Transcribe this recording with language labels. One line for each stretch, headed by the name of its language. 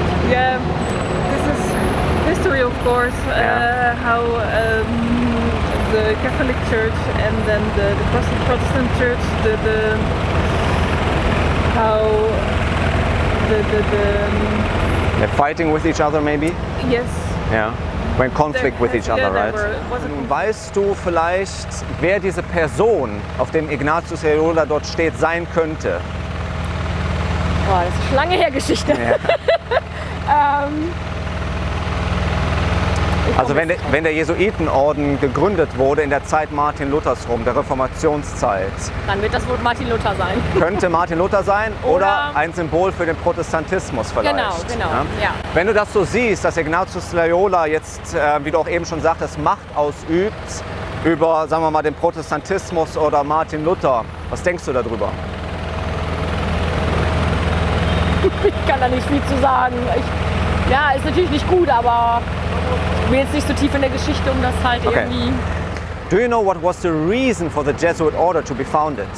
English: Yeah, this is history, of course. How the Catholic Church and then the Protestant Church, how They're fighting with each other, maybe? yes.
German: Ja.
English: When conflict with each other, right? Right?
German: Weißt du vielleicht, wer diese Person, auf dem Ignazio Loyola dort steht, sein könnte? Boah, das ist schon lange her Geschichte. Ja. Also wenn der Jesuitenorden gegründet wurde in der Zeit Martin Luthers rum, der Reformationszeit, Dann wird das wohl Martin Luther sein. könnte Martin Luther sein oder Oder ein Symbol für den Protestantismus vielleicht. Genau, ja. Wenn du das so siehst, dass Ignazio Loyola jetzt, wie du auch eben schon sagtest, Macht ausübt über, sagen wir mal, den Protestantismus oder Martin Luther, was denkst du darüber? Ich kann da nicht viel zu sagen. Ja, ist natürlich nicht gut, aber ich bin jetzt nicht so tief in der Geschichte, um das halt irgendwie...
English: Do you know what was the reason for the Jesuit order to be founded?